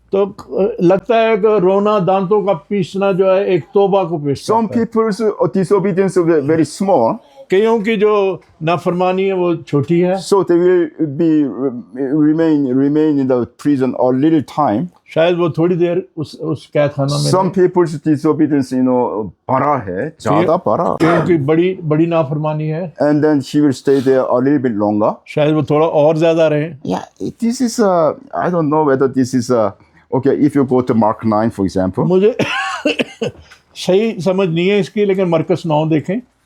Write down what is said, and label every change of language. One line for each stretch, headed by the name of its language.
Hindi: तो लगता है कि रोना दांतों का पीसना जो है एक तौबा को पेश
English: Some
Hindi: करता है।
English: people's disobedience is very small,
Hindi: कईयों की जो नाफरमानी है वो छोटी है,
English: so they will remain in the prison a little time.
Hindi: शायद वो थोड़ी देर उस कैद खाना में
English: Some
Hindi: रहें।
English: people's disobedience,
Hindi: बड़ा है, ज़्यादा बड़ा, क्योंकि बड़ी नाफरमानी है,
English: and then he will stay there a little bit longer.
Hindi: शायद वो थोड़ा और ज्यादा रहे।
English: Yeah, this is I don't know whether this is okay. If you go to Mark 9, for example,
Hindi: मुझे सही समझ नहीं है इसकी, लेकिन मरकस 9 देखें।